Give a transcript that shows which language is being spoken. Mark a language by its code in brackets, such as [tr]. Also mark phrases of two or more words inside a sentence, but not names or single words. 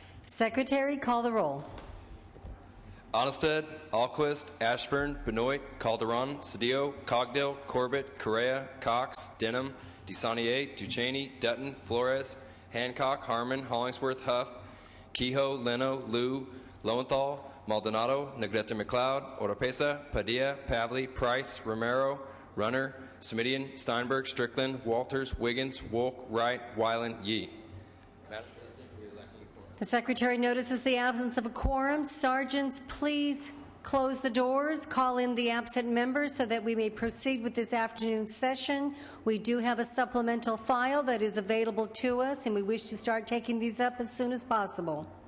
[en] Secretary, call the roll. Onnested, Alquist, Ashburn, Benoit, Calderon, Cedillo, Cogdill, Corbett, Correa, Cox, Denham, DeSaunier, Ducheney, Dutton, Flores, Hancock, Harmon, Hollingsworth, Huff, Kehoe, Leno, Liu, Lowenthal, Maldonado, Negrete McLeod, Oropesa, Padilla, Pavley, Price, Romero, Runner, Smidian, Steinberg, Strickland, Walters, Wiggins, Wolk, Wright, Weiland, Yee. The Secretary notices the absence of a quorum. Sergeants, please close the doors, call in the absent members so that we may proceed with this afternoon's session. We do have a supplemental file that is available to us, and we wish to start taking these up as soon as possible.